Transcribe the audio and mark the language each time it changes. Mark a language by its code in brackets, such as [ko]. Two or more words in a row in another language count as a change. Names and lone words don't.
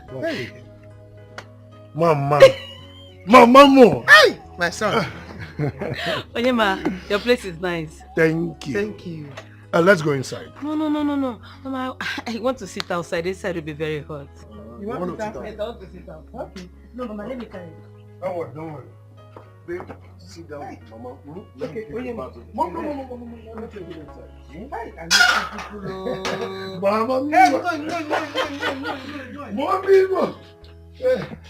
[en] Hey. Mama. Mama. Hey, my son. Onyema, your place is nice. Thank you. Thank you. Let's go inside. No. Mama, I want to sit outside. This side will be very hot. You want to sit outside? Yes, I want to sit out. Okay. No, Mama, let me carry it. Don't worry. Babe, sit down, hey. Mama. Okay, Mama. Mama. Let's go inside. Hey, Mama. Hey, no. More people. Hey.